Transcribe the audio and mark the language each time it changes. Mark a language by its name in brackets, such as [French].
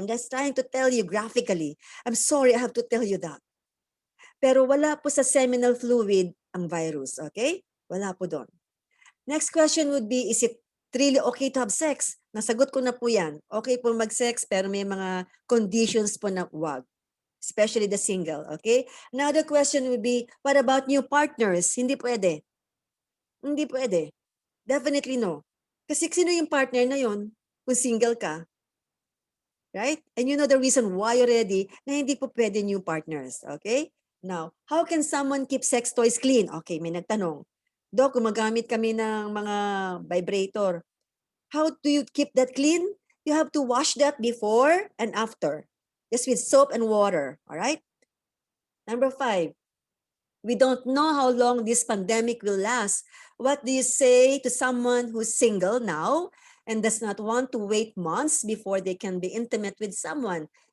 [English] I'm just trying to tell you graphically. I'm sorry I have to tell you that. [Filipino] Pero wala po sa seminal fluid ang virus, okay? Wala po doon. [English] Next question would be, is it really okay to have sex? [Filipino] Nasagot ko na po yan. Okay po mag-sex, pero may mga conditions po na wag. [English] Especially the single, okay? Another question would be, what about new partners? [Filipino] Hindi pwede. Hindi pwede. Definitely no. Kasi sino yung partner na yon kung single ka? Right? [English] And you know the reason why already [Filipino] na hindi po pwede [English] new partners. Okay? Now, how can someone keep sex toys clean? [Filipino] Okay, may nagtanong. Dok, gumagamit kami ng mga vibrator. [English] How do you keep that clean? You have to wash that before and after. Just with soap and water. All right? Number 5. We don't know how long this pandemic will last. What do you say to someone who's single now and does not want to wait months before they can be intimate with someone?